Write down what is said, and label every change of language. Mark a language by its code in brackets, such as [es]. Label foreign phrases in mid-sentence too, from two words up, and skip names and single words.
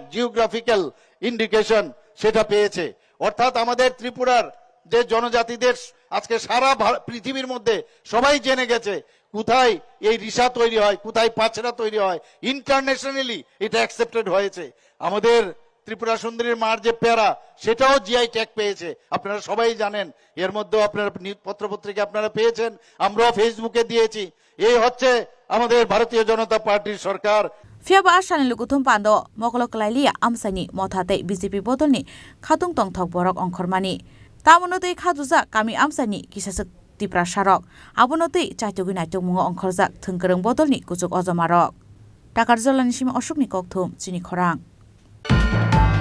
[en] geographical indication [bn] সেটা পেয়েছে অর্থাৎ আমাদের ত্রিপুরার যে জনজাতিদের আজকে সারা পৃথিবীর মধ্যে সবাই জেনে গেছে কোথায় এই রিসা তৈরি হয় কোথায় পাছড়া তৈরি হয় ইন্টারন্যাশনালি এটা অ্যাকসেপ্টেড হয়েছে আমাদের ত্রিপুরা সুন্দরীর মার যে পেয়ারা সেটাও [en] GI tag [bn] পেয়েছে আপনারা সবাই জানেন এর মধ্যেও আপনারা পত্রপত্রিকা আপনারা পেয়েছেন আমরাও ফেসবুকে দিয়েছি এই হচ্ছে আমাদের ভারতীয় জনতা পার্টির সরকার [trp] Fiaba Ashan Lukutum Pando Mokolokalalia Amsani Motate BJP Bodolni Khatung Tongthok Borok Ongkormani Tamonote Khaduza Kami Amsani Kisasuk Tipra Sharok Abonote Chaitugina Tumungo Ongkorzak Thungkerung Bodolni Kuchuk Ozomarok Takarzolanishim Oshukni Kokthum Chini Khorang